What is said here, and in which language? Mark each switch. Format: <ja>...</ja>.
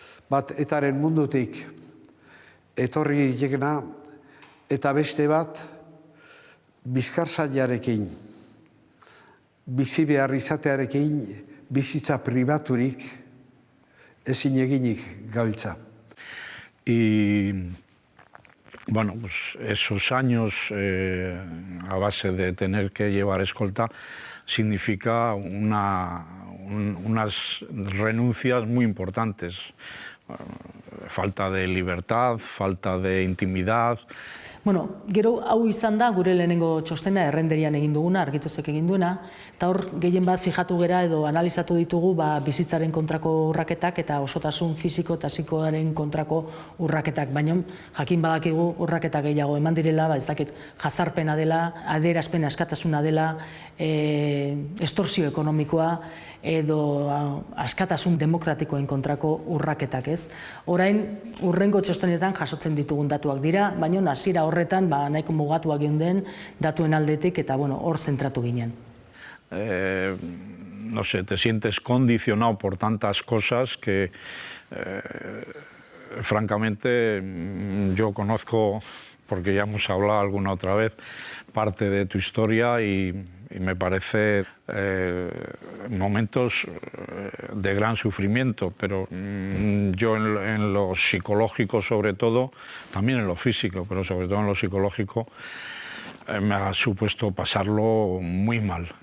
<eu>Bat etaren mundutik etorri ditekena, eta beste bat bizkarsainearekin, bizi behar izatearekin, bizitza pribaturik ezin eginik gabiltza.</eu> <es>Y bueno, pues esos años a base de tener que llevar escolta significa unas renuncias muy importantes. Falta de libertad, falta de intimidad.</es> <eu>Bueno, gero hau izan da gure lehenengo txostena errenderian egin duguna, Argitozek egin duena, eta hor gehien bat fijatu gera edo analizatu ditugu bizitzaren kontrako urraketak eta osotasun fisiko eta psikoaren kontrako urraketak. Baina jakin badakigu urraketa gehiago eman direla, ez dakit jazarpena dela, adierazpen askatasuna dela, estorsio ekonomikoa, edo askatasun demokratikoen kontrako urraketak, ez? Orain, urrengo txostenetan jasotzen ditugun datuak dira, baina hasiera horretan nahiko mugatuak geunden datuen aldetik eta hor zentratu ginen.</eu> <es>No sé, te sientes condicionado por tantas cosas que, francamente, yo conozco, porque ya hemos hablado alguna otra vez, parte de tu historia y me parece momentos de gran sufrimiento, pero yo en lo psicológico sobre todo, también en lo físico, pero sobre todo en lo psicológico, me ha supuesto pasarlo muy mal.</es>